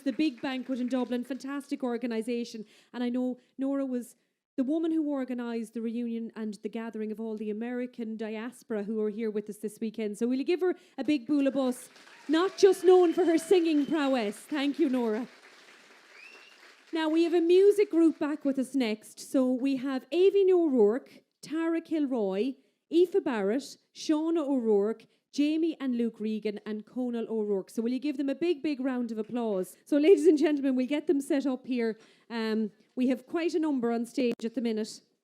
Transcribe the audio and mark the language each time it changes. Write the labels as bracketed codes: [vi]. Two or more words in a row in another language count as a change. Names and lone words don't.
[en] The big banquet in Dublin, fantastic organisation. And I know Nora was the woman who organised the reunion and the gathering of all the American diaspora who are here with us this weekend. So will you give her a big boulabus? Not just known for her singing prowess. Thank you, Nora. Now, we have a music group back with us next. So we have Aoibhinn O'Rourke, Tara Kilroy, Aoife Barrett, Shauna O'Rourke, Jamie and Luke Regan, and Conal O'Rourke. So will you give them a big, big round of applause? So ladies and gentlemen, we'll get them set up here. We have quite a number on stage at the minute.